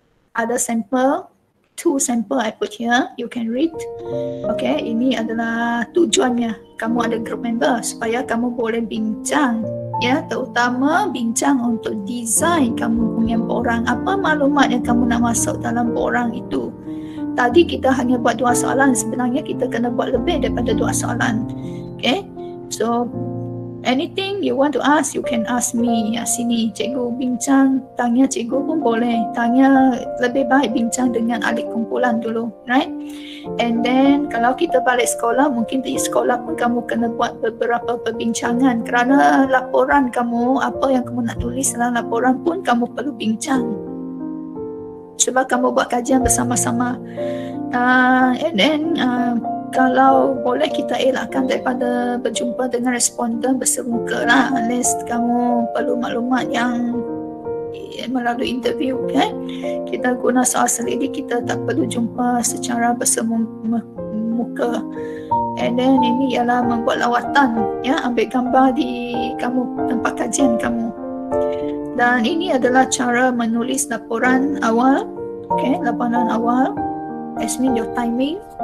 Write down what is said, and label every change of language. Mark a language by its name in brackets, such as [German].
[Malay] Ada sampel, 2 sampel [English] I put here, you can read. [Malay] Okay, ini adalah tujuannya. Kamu ada group member supaya kamu boleh bincang, ya, terutama bincang untuk design kamu punya borang. Apa maklumat yang kamu nak masuk dalam borang itu? Tadi kita hanya buat 2 soalan, sebenarnya kita kena buat lebih daripada 2 soalan. [English] Okay, so anything you want to ask, you can ask me. [Malay] Sini cikgu bincang, tanya cikgu pun boleh. Tanya, lebih baik bincang dengan ahli kumpulan dulu, right? [English] And then [Malay] kalau kita balik sekolah, mungkin di sekolah pun kamu kena buat beberapa perbincangan. Kerana laporan kamu, apa yang kamu nak tulis dalam laporan pun kamu perlu bincang. Sebab kamu buat kajian bersama-sama. [English] And then [Malay] kalau boleh kita elakkan daripada berjumpa dengan responden bersemuka lah, [English] unless [Malay] kamu perlu maklumat yang melalui interview, okay? Kita guna soal selidik, kita tak perlu jumpa secara bersemuka. [English] And then [Malay] ini ialah membuat lawatan, ya, ambil gambar di kamu tempat kajian kamu. Dan ini adalah cara menulis laporan awal, okay? Laporan awal, [English] that means your timing.